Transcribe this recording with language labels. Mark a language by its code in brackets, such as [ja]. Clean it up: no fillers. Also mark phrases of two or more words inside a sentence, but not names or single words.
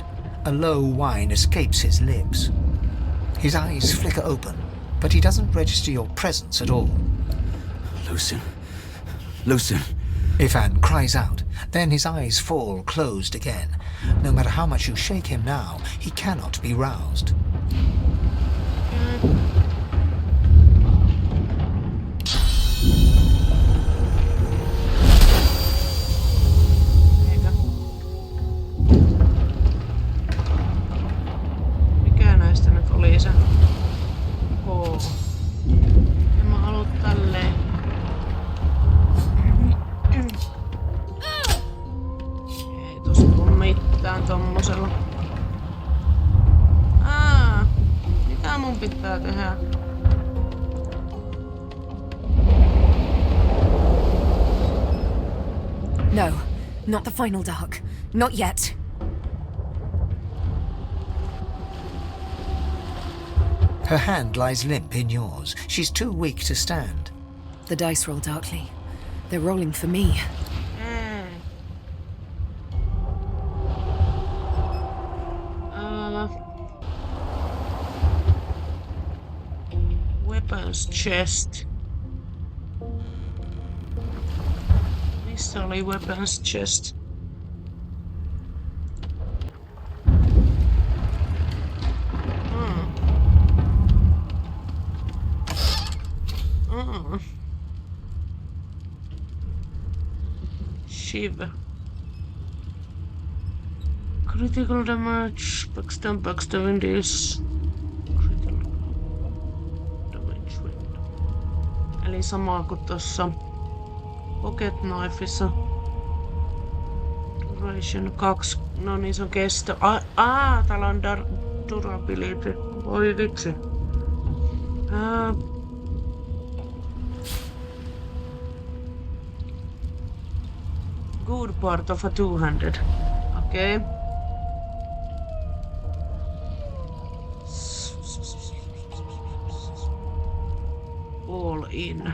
[en] A low whine escapes his lips. His eyes flicker open, but he doesn't register your presence at all. Lucien. Lucien. Ifan cries out, then his eyes fall closed again. No matter how much you shake him now, he cannot be roused. [fi] Mikä näistä nyt oli se? En mä halua tälleen. Ei tossa tuu mitään tommosella. Mitä mun pitää tehdä? [en] No, not the final dark. Not yet. Her hand lies limp in yours. She's too weak to stand. The dice roll darkly. They're rolling for me. Weapons chest. [fi] Missä oli [en] weapons chest? Shiv. Critical damage, backstabbing this. Critical damage rate. [fi] Eli sama kuin tossa [en] pocket knifeissa. [fi] Duration 2. No niin, se on kesto. Täällä on durability. Voi vitsi. [en] Good part of a two-handed. Okay. All in.